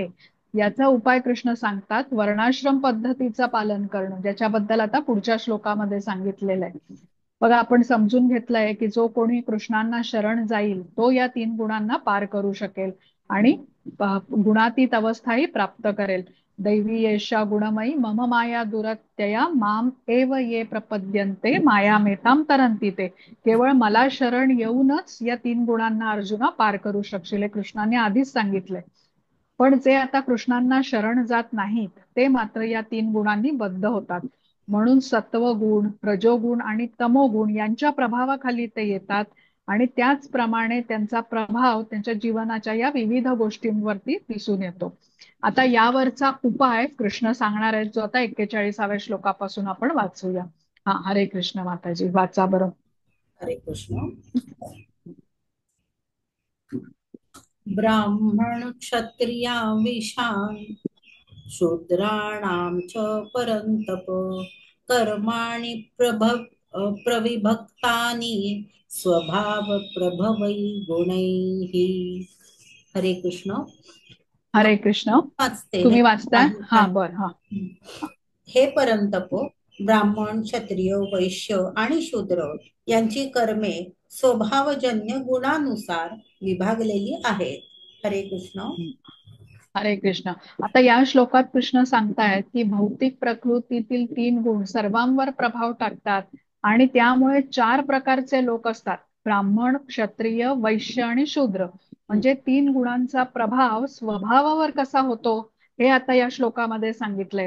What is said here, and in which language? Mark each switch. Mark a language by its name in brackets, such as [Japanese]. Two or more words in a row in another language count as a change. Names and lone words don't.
[Marathi] याचा उपाय कृष्ण सांगतात वर्णाश्रम पद्धतीचं पालन करणं, ज्याच्याबद्दल आता पुढच्या श्लोकामध्ये सांगितलेलं आहे. बघा, आपण समजून घेतलंय की जो कोणी कृष्णांना शरण जाईल तो या 3 गुणांना पार करू शकेल आणि गुणातीत अवस्थाही प्राप्त करेल. [Sanskrit] दैवी येषा गुणमयी मम माया दुरत्यया माम एव ये प्रपद्यन्ते मायामेतां तरंती ते. [Marathi] केवळ मला शरण येऊनच या 3 गुणांना अर्जुना पार करू शकशील, हे कृष्णाने आधीच सांगितलंय. पण जे आता कृष्णांना शरण जात नाहीत ते मात्र या 3 गुणांनी बद्ध होतात. म्हणून सत्वगुण, रजोगुण आणि तमोगुण यांच्या प्रभावाखाली ते येतात आणि त्याचप्रमाणे त्यांचा प्रभाव त्यांच्या जीवनाच्या या विविध गोष्टींवरती दिसून येतो. आता यावरचा उपाय कृष्ण सांगणार आहेत, जो आता 41व्या श्लोकापासून आपण वाचूया. हा, हरे कृष्ण माताजी, वाचा बरं. हरे कृष्ण. [Sanskrit] ब्राह्मण क्षत्रिया विशान शूद्राणां च परन्तप कर्माणि प्रविभक्तानि स्वभाव प्रभवै गुणैः. [Marathi] हरे कृष्ण. हरे कृष्ण. वाचते तुम्ही वाचताय? हा, नाही. बर. हा, हे परंतप, ब्राह्मण, क्षत्रिय, वैश्य आणि शूद्र यांची कर्मे स्वभावजन्य गुणानुसार विभागलेली आहेत. हरे कृष्ण. हरे कृष्ण. आता या श्लोकात कृष्ण सांगतायत की भौतिक प्रकृतीतील 3 गुण सर्वांवर प्रभाव टाकतात आणि त्यामुळे 4 प्रकारचे लोक असतात: ब्राह्मण, क्षत्रिय, वैश्य आणि शूद्र. म्हणजे 3 गुणांचा प्रभाव स्वभावावर कसा होतो हे आता या श्लोकामध्ये सांगितलंय.